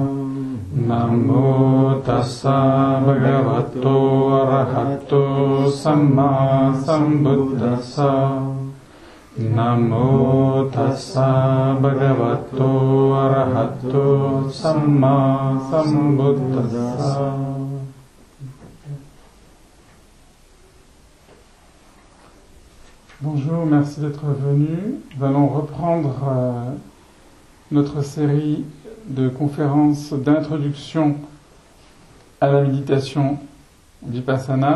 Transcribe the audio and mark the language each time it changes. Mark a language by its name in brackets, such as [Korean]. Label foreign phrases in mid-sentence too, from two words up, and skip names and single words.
[Pali] Namo tassa bhagavato arahato samma sambuddhassa. Namo tassa bhagavato arahato samma sambuddhassa. [French] Bonjour, merci d'être venu. Nous allons reprendre notre série de conférences d'introduction à la méditation Vipassana.